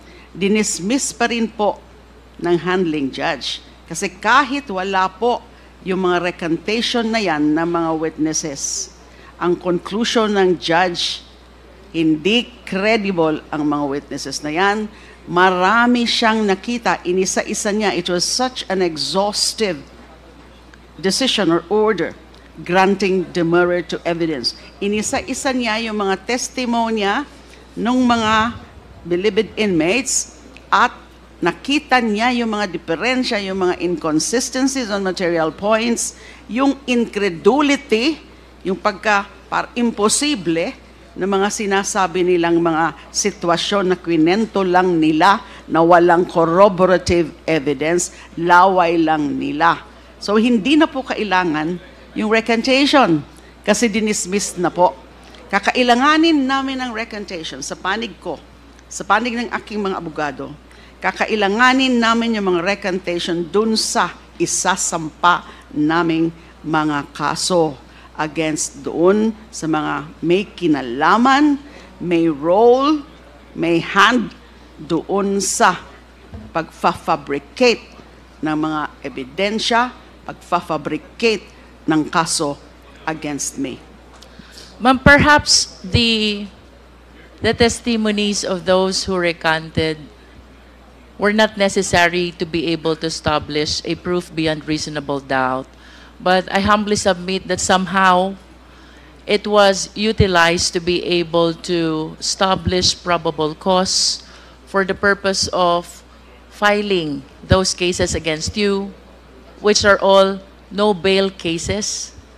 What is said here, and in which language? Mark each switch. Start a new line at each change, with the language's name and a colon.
Filipino: Dinismiss pa rin po ng handling judge. Kasi kahit wala po yung mga recantation na yan ng mga witnesses, ang conclusion ng judge, hindi credible ang mga witnesses na yan. Marami siyang nakita, inisa-isa niya.
English: It was such an exhaustive decision or order granting demurrer to evidence.
Filipino: Inisa-isa niya yung mga testimonya ng mga believed inmates at nakita niya yung mga diferensya, yung mga
English: inconsistencies on material points,
Filipino: yung incredulity, yung imposible na mga sinasabi nilang mga sitwasyon na kwinento lang nila na walang corroborative evidence, laway lang nila. So hindi na po kailangan yung recantation kasi dinismiss na po. Kakailanganin namin ng recantation sa panig ko, sa panig ng aking mga abogado, kakailanganin namin yung mga recantation dun sa isasampa naming mga kaso against doon sa mga may kinalaman, may role, may hand doon sa pagfa-fabricate ng mga ebidensya, pagfa-fabricate ng kaso against me.
English: Ma'am, perhaps the testimonies of those who recanted were not necessary to be able to establish a proof beyond reasonable doubt. But I humbly submit that somehow it was utilized to be able to establish probable cause for the purpose of filing those cases against you, which are all no bail cases